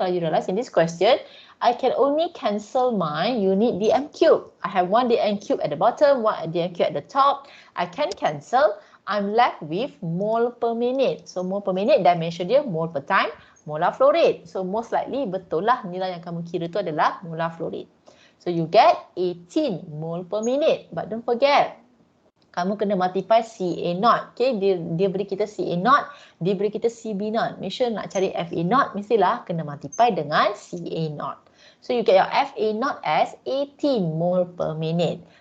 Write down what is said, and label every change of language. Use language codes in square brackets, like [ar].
[ms] Kalau [en] you realize in this question, I can only cancel my unit dm cube. I have 1 dm cube at the bottom, 1 dm cube at the top. I can cancel. I'm left with mole per minute. So mole per minute, dimension dia mole per time, molar flow rate. So most likely [ms] betul lah nilai yang kamu kira tu adalah molar flow rate. [en] So you get 18 mole per minute. But don't forget, [ms] kamu kena [en] multiply CA naught. [ms] Okay, dia beri kita CA naught, dia beri kita CB naught. [en] Make sure [ms] nak cari FA naught, mestilah kena multiply dengan CA naught. [en] So you get your FA naught as 18 mole per minute.